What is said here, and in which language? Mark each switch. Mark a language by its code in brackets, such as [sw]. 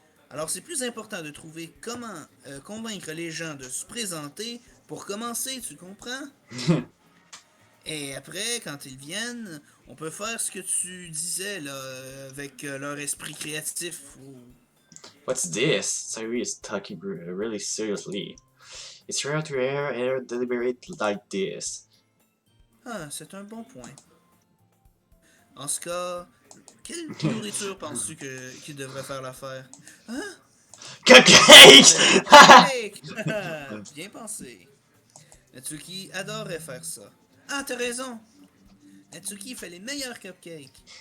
[fr] Alors c'est plus important de trouver comment convaincre les gens de se présenter pour commencer, tu comprends? Et après, quand ils viennent, on peut faire ce que tu disais là, avec leur esprit créatif. [en] What's this? Sayuri is talking really seriously. It's rare to hear her deliberate like this. [fr] Ah, c'est un bon point. En ce cas, quelle nourriture penses-tu qu'il devrait faire l'affaire? Hein? [en] Cupcake! [fr] Cupcake! Bien pensé. Natsuki adorait faire ça. Ah, t'as raison. Natsuki fait les meilleurs cupcakes.